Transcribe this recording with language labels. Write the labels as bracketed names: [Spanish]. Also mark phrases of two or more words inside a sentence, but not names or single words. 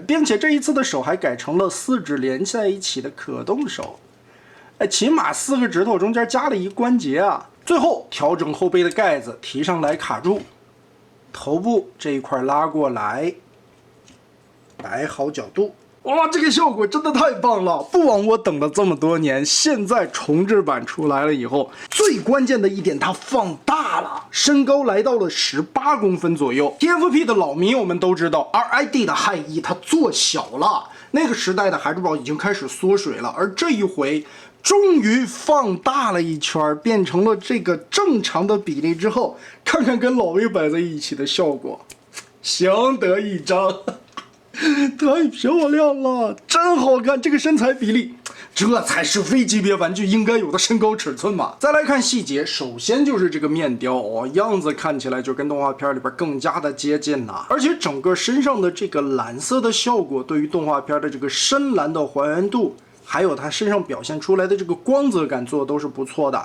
[Chinese] 並且這一次的手還改成了4指連在一起的可動手，哎，起碼4個指頭中間加了一關節啊。最後調整後背的蓋子提上來卡住。頭部這一塊拉過來，擺好角度。哇，這個效果真的太棒了！不枉我等了這麼多年，現在重製版出來了以後，最關鍵的一點，它放大了，身高來到了18公分左右。TFP 的老迷友們都知道 ，RID 的氦翼它做小了，那個時代的孩之寶已經開始縮水了，而這一回終於放大了一圈，變成了這個正常的比例之後，看看跟老 V 擺在一起的效果，相得益彰。太漂亮了，真好看！這個身材比例，這才是 V 級別玩具應該有的身高尺寸嘛。再來看細節，首先就是這個面雕哦，樣子看起來就跟動畫片裡邊更加的接近了。而且整個身上的這個藍色的效果，對於動畫片的這個深藍的還原度，還有它身上表現出來的這個光澤感做的都是不錯的。